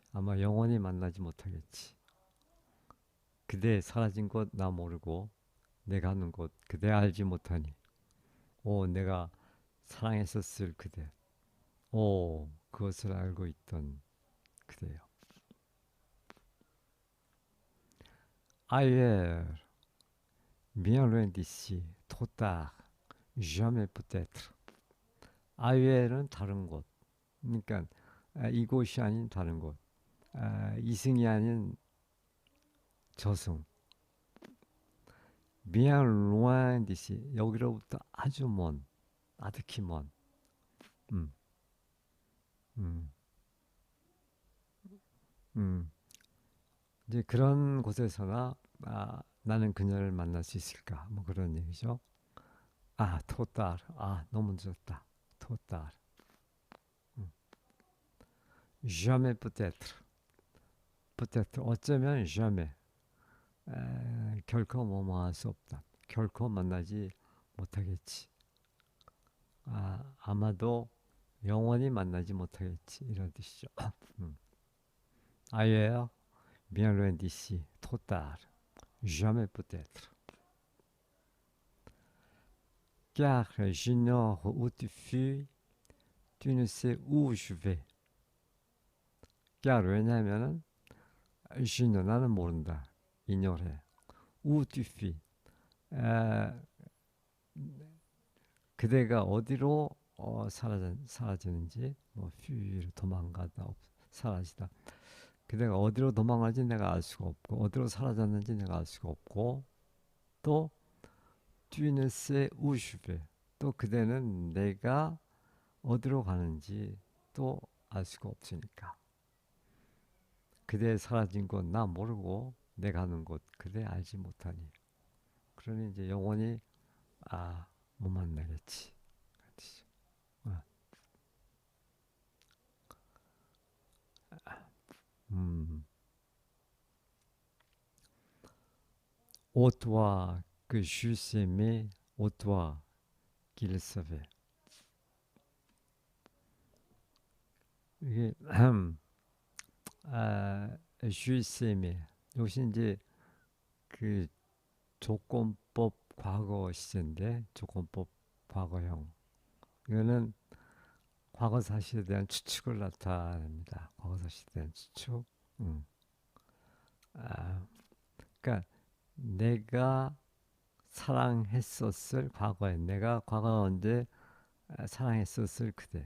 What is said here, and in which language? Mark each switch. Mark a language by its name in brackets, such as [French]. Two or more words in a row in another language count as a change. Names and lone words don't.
[Korean] 아마 영원히 만나지 못하겠지. 그대 사라진 곳 나 모르고 내가 하는 곳 그대 알지 못하니 오 내가 사랑했었을 그대 오 그것을 알고 있던 그대요. [French] Ailleurs, bien loin d'ici, trop tard, jamais peut-être. [Korean] 아유엘은 다른 곳. 그러니까 이곳이 아닌 다른 곳. 이승이 아닌 저승. [French] Bien loin d'ici. [Korean] 여기로부터 아주 먼, 아득히 먼. 음, 음, 음. 이제 그런 곳에서나 나는 그녀를 만날 수 있을까? 뭐 그런 얘기죠. 토달. 너무 늦었다. 토달. 음. [French] Jamais peut-être. [Korean] peut-être 어쩌면 jamais. 결코 뭐뭐할 수 없다. 결코 만나지 못하겠지. 아마도 영원히 만나지 못하겠지. 이런 뜻이죠. [French] Ailleurs, bien loin d'ici, trop tard, jamais peut-être. Car j'ignore où tu fuis, tu ne sais où je vais. [Korean] car 왜냐하면은 j'ignore 나는 모른다. [French] ignorer. où tu fuis. [Korean] 에, 그대가 어디로 사라지는지 뭐 fui로 도망가다 사라지다. 그대가 어디로 도망가는지 내가 알 수가 없고 어디로 사라졌는지 내가 알 수가 없고 또 [French] tu ne sais où je vais. [Korean] 또 그대는 내가 어디로 가는지 또 알 수가 없으니까 그대 사라진 곳 나 모르고 내 가는 곳 그대 알지 못하니 그러니 이제 영원히 못 만나겠지. 어, 음. [French] Ô toi que j'eusse aimé, ô toi qu'il savait. 이게 j'eusse aimé. [Korean] 이것이 이제 그 조건법 과거 시제인데 조건법 과거형. 이거는 과거 사실에 대한 추측을 나타냅니다. 과거 사실에 대한 추측. 음. 아, 그러니까 내가 사랑했었을 과거에 내가 과거 언제 사랑했었을 그대.